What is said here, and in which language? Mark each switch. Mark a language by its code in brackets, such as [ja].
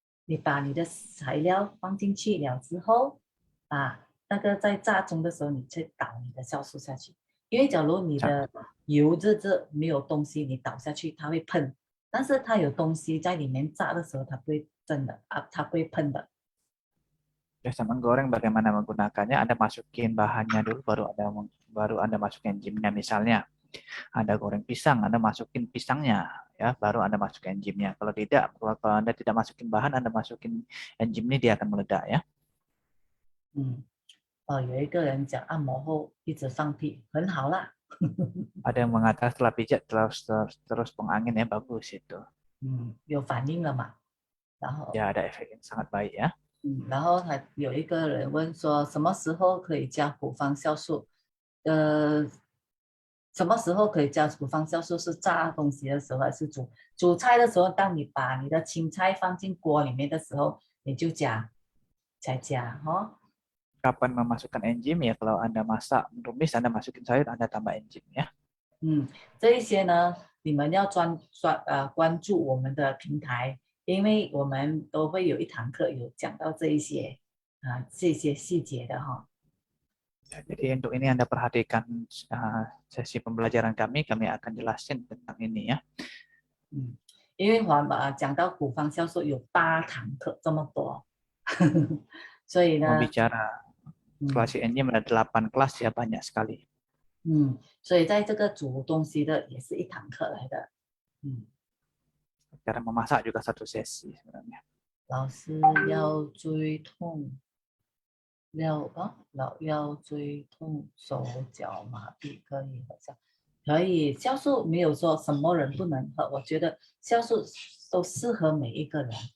[zh] 你把你的材料放进去了之后，那个在炸中的时候，你再倒你的酵素下去。因为假如你的油热没有东西，你倒下去它会喷，但是它有东西在里面炸的时候，它不会真的它不会喷的。 [id] Biasa menggoreng bagaimana menggunakannya? Anda masukin bahannya dulu, baru Anda masukin enzimnya. Misalnya Anda goreng pisang, Anda masukin pisangnya, ya, baru Anda masukin enzimnya. Kalau tidak, kalau Anda tidak masukin bahan, Anda masukin enzim ini dia akan meledak ya. [zh] 有一个人讲按摩后一直放屁，很好啦。 [id] Ada yang mengatakan setelah pijat terus buang angin ya, bagus itu. [zh] 有反应了嘛？然后 [id] Ya ada efek yang sangat baik ya. [zh] 然后还有一个人问说，什么时候可以加古方酵素？呃，什么时候可以加古方酵素？是炸东西的时候，还是煮菜的时候？当你把你的青菜放进锅里面的时候，你就才加哦。 [id] Kapan memasukkan enzim ya? Kalau Anda masak, menumis, Anda masukin sayur, Anda tambah enzim ya. [zh] 这一些呢，你们要关注我们的平台，因为我们都会有一堂课有讲到这些细节的哈。 [id] Ya, jadi untuk ini Anda perhatikan sesi pembelajaran kami akan jelasin tentang ini ya. [zh] 因为讲到古方酵素有8堂课这么多，所以 [id] Mau [zh] 呢， [id] bicara 嗯 kelas enzim ada 8 kelas ya, banyak sekali. [zh] 所以在这个煮东西的也是一堂课来的， [id] Cara memasak juga satu sesi sebenarnya. [zh] 老师腰椎痛，老腰椎痛，手脚麻痹可以喝下，可以酵素没有说什么人不能喝，我觉得酵素都适合每一个人。